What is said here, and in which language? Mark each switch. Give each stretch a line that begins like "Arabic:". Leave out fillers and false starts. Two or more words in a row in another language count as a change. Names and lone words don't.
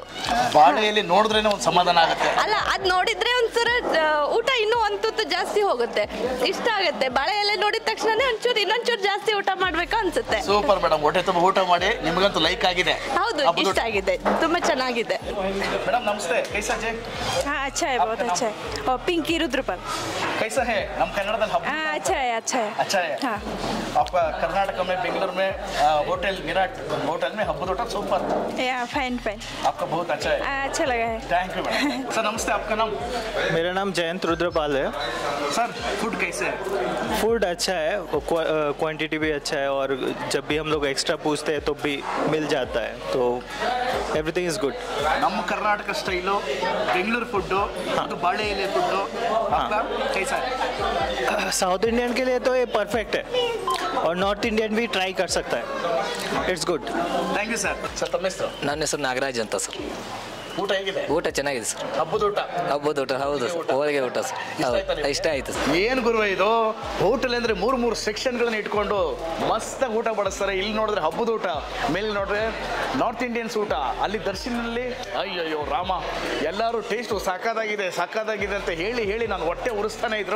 Kannada: ಬಾಳೆ ಎಲೆ ನೋಡಿದ್ರೇನೆ ಒಂದು ಸಮಾಧಾನ ಆಗುತ್ತೆ. ಅಲ್ಲ, ಅದ್ ನೋಡಿದ್ರೆ ಒಂದ್ಸಲ ಊಟ ಇನ್ನೂ ಒಂದು ತುತ್ತು ಜಾಸ್ತಿ ಹೋಗುತ್ತೆ, ಇಷ್ಟ ಆಗುತ್ತೆ. ಬಾಳೆ ಎಲೆ ನೋಡಿದ ತಕ್ಷಣ ತಕ್ಷಣನೇ ಒಂಚೂರು ಇನ್ನೊಂಚೂರು ಜಾಸ್ತಿ ಊಟ ಮಾಡ್ಬೇಕು ಅನ್ಸುತ್ತೆ.
English: super madam,
Kannada: ಹೊಟ್ಟೆ ತುಂಬ ಊಟ ಮಾಡಿ ನಿಮಗಂತೂ ಲೈಕ್ ಆಗಿದೆ. ಹೌದು, ಇಷ್ಟ ಆಗಿದೆ, ತುಂಬಾ ಚೆನ್ನಾಗಿದೆ.
Hindi: मैडम नमस्ते, कैसा है? हाँ अच्छा है, बहुत अच्छा है. और पिंकी रुद्रपाल. कैसा है
Kannada: ನಮ್ಮ ಕನ್ನಡದಲ್ಲಿ ಹಬ್ಬ?
Hindi: हाँ अच्छा है, अच्छा है. अच्छा है. हाँ. आपका कर्नाटक में बेंगलुरु में होटल विराट होटल में
Kannada: ಹಬ್ಬದ ಊಟ
Hindi: सुपर.
English: ya fine fine.
Hindi: आपका बहुत अच्छा है. अच्छा लगा है.
English: thank you madam.
Hindi: सर नमस्ते, आपका नाम? मेरा नाम जयंत रुद्रपाल है. सर फूड कैसे है? फूड अच्छा है, क्वांटिटी भी अच्छा है और जब भी हम लोग एक्स्ट्रा पूछते हैं तो भी मिल जाता है, तो
English: everything is good.
Kannada: ನಮ್ಮ ಕರ್ನಾಟಕ ಸ್ಟೈಲು ಬೆಂಗಳೂರು ಫುಡ್ಡು, ಅದು ಬಾಳೆ ಎಲೆ ಫುಡ್ಡು,
Hindi: कैसा है?
English: South Indian
Hindi: के लिए तो ये परफेक्ट है और
English: North Indian
Hindi: भी ट्राई कर सकता है.
English: it's good. thank you
Kannada: ಸರ್. ಸರ್ ತಮ್ಮ ಹೆಸರು? ನನ್ನ ಹೆಸರು ನಾಗರಾಜ್ ಅಂತ ಸರ್. ಊಟ ಹೇಗಿದೆ? ಊಟ ಚೆನ್ನಾಗಿದೆ ಸರ್. ಹಬ್ಬದ ಊಟ? ಹಬ್ಬದ ಊಟ ಹೌದು ಸರ್, ಹೋಳಿಗೆ ಊಟ ಸರ್. ಹೌದು, ಇಷ್ಟ ಆಯ್ತು ಸರ್. ಏನು ಗುರುವೆ ಇದು, ಹೋಟೆಲ್ ಅಂದ್ರೆ ಮೂರು ಸೆಕ್ಷನ್ಗಳನ್ನ ಇಟ್ಕೊಂಡು ಮಸ್ತಾಗಿ ಊಟ ಬಡಿಸ್ತಾರೆ. ಇಲ್ಲಿ ನೋಡಿದ್ರೆ ಹಬ್ಬದ ಊಟ, ಮೇಲೆ ನೋಡ್ರೆ
English: North Indians
Kannada: ಊಟ, ಅಲ್ಲಿ ದರ್ಶನಲ್ಲಿ ಅಯ್ಯಯ್ಯೋ ರಾಮ, ಎಲ್ಲರೂ ಟೇಸ್ಟ್ ಸಾಕಾದಾಗಿದೆ ಅಂತ ಹೇಳಿ ನಾನು ಹೊಟ್ಟೆ ಉರಿಸ್ತಾನೆ ಇದ್ರು.